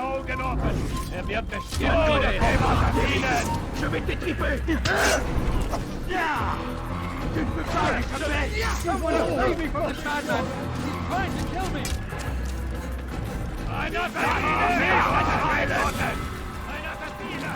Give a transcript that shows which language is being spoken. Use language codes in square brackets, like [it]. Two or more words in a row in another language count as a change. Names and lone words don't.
[de] genommen! Er wird bestimmt nur der Helfer verdienen! [fr] Je vais t'étriper! Tu ne peux pas l'échapper! [en] Someone save me from this madman! He's trying to kill me! [de] Ein Assassine! Ein Assassine!